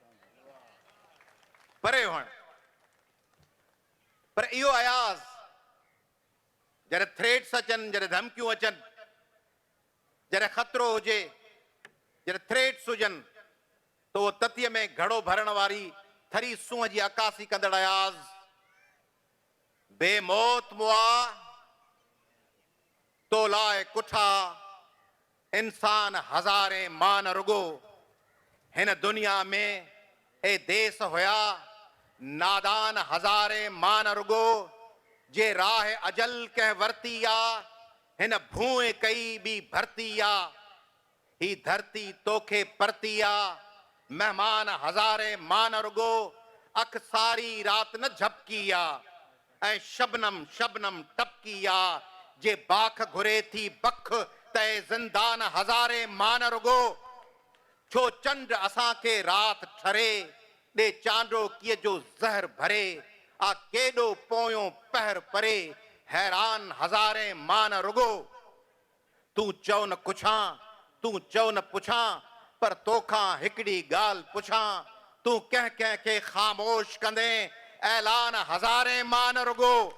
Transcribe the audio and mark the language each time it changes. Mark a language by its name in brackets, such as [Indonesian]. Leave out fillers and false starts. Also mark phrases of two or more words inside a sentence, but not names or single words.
[Sindhi] परे हुअण, पर इहो अयाज़ जॾहिं थ्रेट्स अचनि, जॾहिं धमकियूं अचनि, जॾहिं ख़तरो हुजे, जॾहिं थ्रेट्स हुजनि, त उहो ततीअ में घड़ो भरण वारी थरी सूंह जी अक्कासी कंदड़ अयाज़, बेमौत मुआ तो लाए कुठा, इंसान हज़ारे मान रुगो, हिन दुनिया में ए देस हुया नादान हज़ारे मान रुगो जे राह अजल कंहिं वरती आ हिन भूए कई बि भरती आ ही धरती तोखे परती आ मेहमान हज़ारे मान रुगो अख सारी रात न झपकी आ ऐं शबनम शबनम टपकी आ जे बाख घुरे थी बख तय ज़िंदान हज़ारे मान रुगो छो चंड असांखे रात ठरे ॾे चांडो कीअं जो ज़हर भरे आ केॾो पोयों पहर परे हैरान हज़ारे मान रुगो तूं चओ न कुछां तूं चओ न पुछां पर तोखां हिकिड़ी ॻाल्हि पुछां तूं कंहिं कंहिंखे ख़ामोश कंदे ऐलान हज़ारे मान रुगो